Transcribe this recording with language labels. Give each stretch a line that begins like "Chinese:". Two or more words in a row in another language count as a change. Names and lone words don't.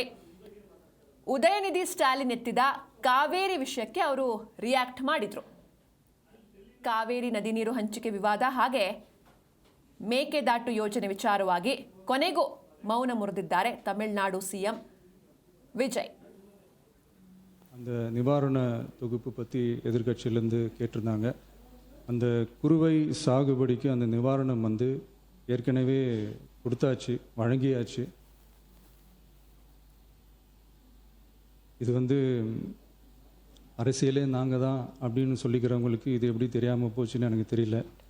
Kannada: ಉದಯನಿಧಿ ಸ್ಟಾಲಿನ್ ಎತ್ತಿದ ಕಾವೇರಿ ವಿಷಯಕ್ಕೆ ಅವರು ರಿಯಾಕ್ಟ್ ಮಾಡಿದ್ರು. ಕಾವೇರಿ ನದಿ ನೀರು ಹಂಚಿಕೆ ವಿವಾದ ಹಾಗೆ ಮೇಕೆದಾಟು ಯೋಜನೆ ವಿಚಾರವಾಗಿ ಕೊನೆಗೂ ಮೌನ ಮುರಿದಿದ್ದಾರೆ ತಮಿಳುನಾಡು ಸಿಎಂ ವಿಜಯ್.
Tamil: அந்த நிவாரண தொகுப்பு பற்றி எதிர்கட்சியிலேருந்து கேட்டிருந்தாங்க. அந்த குறுவை சாகுபடிக்கு அந்த நிவாரணம் ஏற்கனவே கொடுத்தாச்சு, வழங்கியாச்சு. இது அரசியலே நாங்கள் தான் அப்படின்னு சொல்லிக்கிறவங்களுக்கு இது எப்படி தெரியாமல் போச்சுன்னு எனக்கு தெரியல.